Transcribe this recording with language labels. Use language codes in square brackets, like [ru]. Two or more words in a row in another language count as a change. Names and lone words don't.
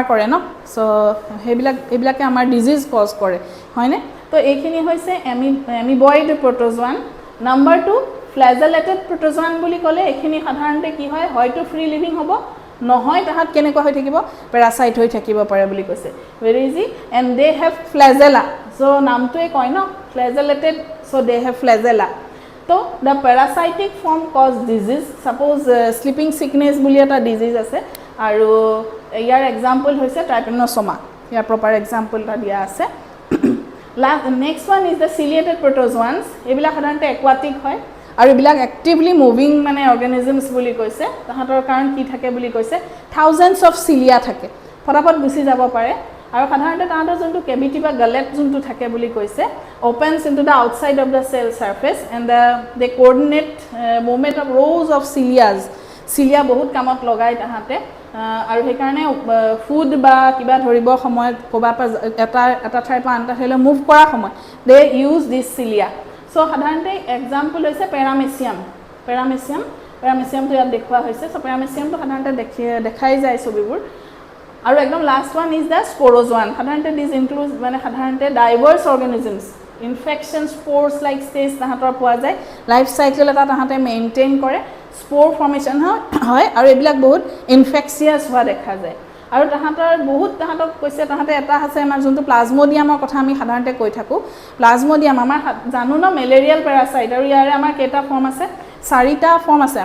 [as] কৰে ন সো এইবিলাকে আমাৰ [en] disease cause [as] কৰে হয়নে তো এইখিনি হৈছে [en] amoeboid protozoan [as] নাম্বাৰ 2 [en] flagellated protozoan [as] বুলি ক'লে এইখিনি সাধাৰণতে কি হয় হয়তো [en] free living [as] হ'ব নহয় তাহাঁত কেনেকুৱা হৈ থাকিব পেৰাসাইট হৈ থাকিব পাৰে বুলি কৈছে [en] very easy and they have flagella [as] সো নামটোৱে কয় ন [en] flagellated so they have flagella so the parasitic form cause disease suppose sleeping sickness [as] বুলি এটা disease আছে আৰু ইয়াৰ example হৈছে trypanosoma ইয়াৰ [en] proper example [as] টা দিয়া আছে [en] next one is the ciliated protozoans [as] এইবিলাক সাধাৰণতে aquatic হয় আৰু এইবিলাক [en] actively moving [as] মানে organisms বুলি কৈছে তাহাঁতৰ কাৰণ কি থাকে বুলি কৈছে [en] thousands of cilia [as] থাকে ফটাফট গুছি যাব পাৰে আৰু সাধাৰণতে তাহাঁতৰ যোনটো কেভিটি বা গলেট যোনটো থাকে বুলি কৈছে [en] opens into the outside of the cell surface and they coordinate movement of rows of cilia [as] বহুত কামত লগাই তাহাঁতে আৰু সেই কাৰণে ফুড বা কিবা ধৰিব সময় কোবা এটা ঠাইৰ পৰা আনটা ঠাইলৈ মুভ কৰা সময় [en] they use this cilia so [as] সাধাৰণতে এক্সাম্পল হৈছে পেৰামেচিয়াম তো ইয়াত দেখুৱা হৈছে so পেৰামেচিয়ামটো সাধাৰণতে দেখাই যায় ছবিবোৰ আৰু একদম [en] last one is the sporozoan [as] সাধাৰণতে [en] this includes [as] মানে সাধাৰণতে [en] diverse organisms infection spores like [as] ষ্টেজ তাহাঁতৰ পোৱা যায় [en] life cycle [as] এটা তাহাঁতে মেইনটেইন কৰে [en] spore formation [as] হয় আৰু এইবিলাক বহুত ইনফেকচিয়াছ হোৱা দেখা যায় আৰু তাহাঁতক কৈছে তাহাঁতে এটা আছে আমাৰ যোনটো প্লাজমোডিয়ামৰ কথা আমি সাধাৰণতে কৈ থাকো প্লাজমোডিয়াম আমাৰ জানো ন [en] malarial parasite [as] আৰু ইয়াৰে আমাৰ কেইটা ফৰ্ম আছে 4টা ফৰ্ম আছে